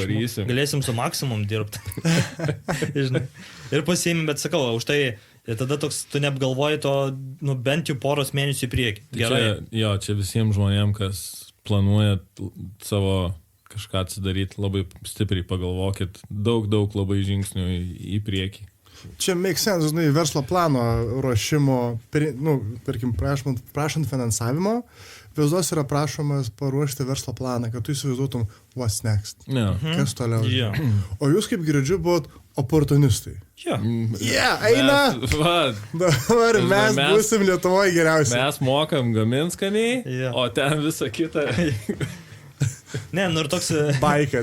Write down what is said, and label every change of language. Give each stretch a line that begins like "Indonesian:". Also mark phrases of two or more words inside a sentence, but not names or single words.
Lithuanian: kepti, galėsim su maksimum dirbti. Ir pasiėmėm, bet sakau, už tai tada toks, tu neapgalvoji to, bent jau poros mėnesių į priekį. Gerai. Čia visiems žmonėms, kas planuoja savo kažką atsidaryti, labai stipriai pagalvokit, daug labai žingsnių į priekį.
English: Čia make sense,
Lithuanian: verslo plano ruošimo, tarkim, prašant finansavimo, visos yra prašomas paruošti verslo planą, kad tu įsivaizduotum
English: what's next.
Lithuanian: Kas toliau. O jūs, kaip girdžiu, buvot oportunistai. Eina! Dabar mes būsim Lietuvoje geriausi. Mes mokam gamint skaniai, o ten visą kitą. Ne, ir toks... Baika.